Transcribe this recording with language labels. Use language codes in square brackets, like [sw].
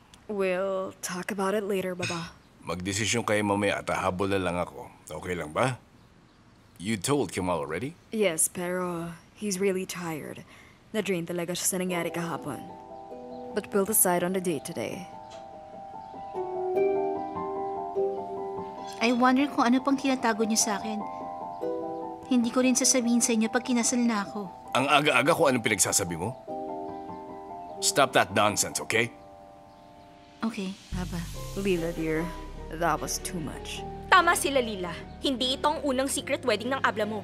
[en] We'll talk about it later, Baba. [tl] Magdesisyon kayo mamaya at hahabol na lang ako. Okay lang ba? [en] You told Kemal already? Yes, [tl] pero [en] he's really tired. [tl] Na-drain talaga siya sa nangyari kahapon. [en] But we'll decide on the date today. I wonder [tl] kung ano pang tinatago niyo sa akin. Hindi ko rin sasabihin sa inyo pag kinasal na ako. Ang aga-aga kung anong pinagsasabi mo? [en] Stop that nonsense, okay? Okay, Baba. Lila, dear, that was too much. [tl] Tama sila, Lila. Hindi ito ang unang secret wedding ng abla mo.